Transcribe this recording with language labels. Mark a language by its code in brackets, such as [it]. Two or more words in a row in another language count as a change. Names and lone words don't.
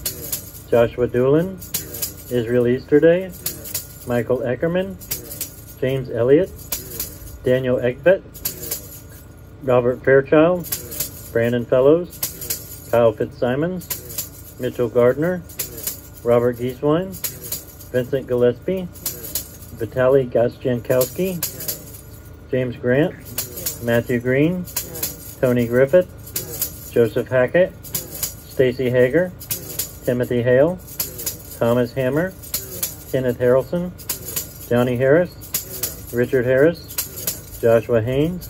[en] Joshua Doolin, Israel Easterday, Michael Eckerman, James Elliott, Daniel Egbert, Robert Fairchild, Brandon Fellows, Kyle Fitzsimons, Mitchell Gardner, Robert Gieswein, Vincent Gillespie, Vitaly Gostjankowski, James Grant, Matthew Green, Tony Griffith, Joseph Hackett, Stacy Hager, Timothy Hale, Thomas Hammer, Kenneth Harrelson, Johnny Harris, Richard Harris, Joshua Haynes,